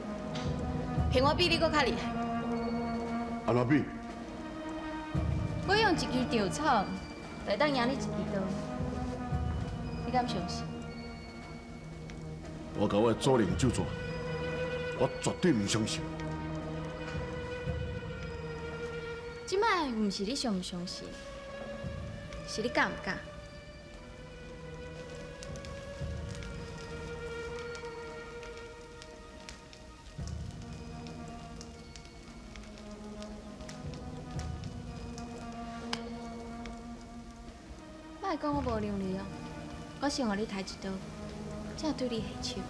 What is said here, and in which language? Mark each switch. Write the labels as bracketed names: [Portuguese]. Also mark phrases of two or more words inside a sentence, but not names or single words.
[Min Nan Chinese] 凭我比你搁较厉害。安怎比？我用一支稻草来当赢你一支刀，你敢相信？我甲我的主人就做， 我绝对唔相信。即摆唔是你相唔相信，是你敢唔敢？莫讲我无良你哦，我是互你抬一刀，才对你下手。